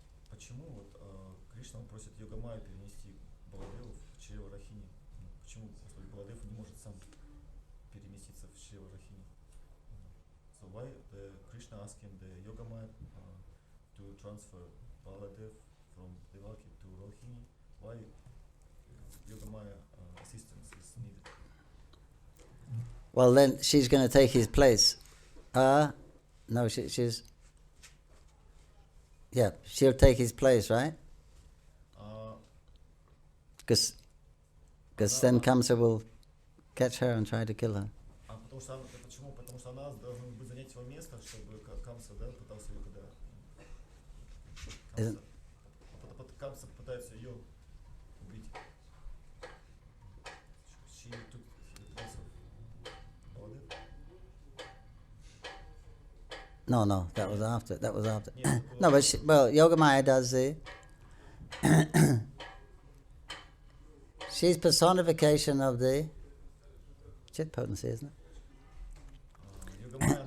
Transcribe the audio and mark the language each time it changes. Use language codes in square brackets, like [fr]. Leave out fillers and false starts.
[ru] Почему Кришна просит Йогамаю перенести Баладеву в чрево Рахини? Почему Господь Баладев не может сам переместиться в чрево Рахини? [en] So why the Krishna asking the Yogamaya to transfer Baladev from Devaki to Rohini? Why Yogamaya assistance is needed? well, then she's going to take his place. No, she's... Yeah, she'll take his place, right? Because then Kamsa will catch her and try to kill her. [ru] Почему? Потому что она должна будет занять его место, чтобы Камса, да, пытался ее когда... Камса пытается ее убить. [en] She took the place of Mandir. No, that was after. No, but Yogamaya does the... She's personification of the chit potency, isn't it?